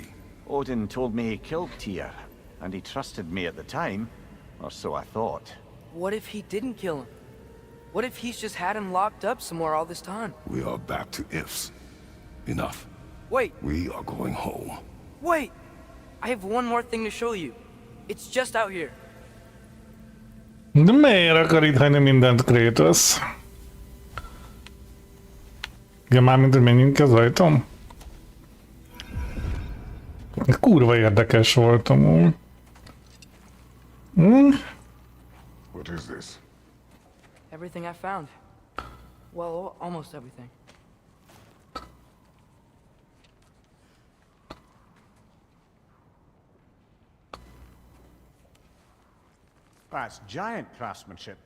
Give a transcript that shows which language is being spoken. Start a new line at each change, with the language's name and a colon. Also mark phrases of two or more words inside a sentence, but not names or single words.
English: Odin told me he killed Tyr, and he trusted me at the time, or so I thought. What if he didn't kill him? What if he's just had him locked up somewhere all this time? We are back to ifs. Enough. Wait, We are going home. wait! I have one more thing to show you. It's just out here.
Hungarian: De miért akar itt hagyni mindent Kratos? Igen, mármint, hogy menjünk az ajtón? Kurva érdekes volt amúgy.
English: What is this? Everything I found. Well, almost everything. That's giant craftsmanship.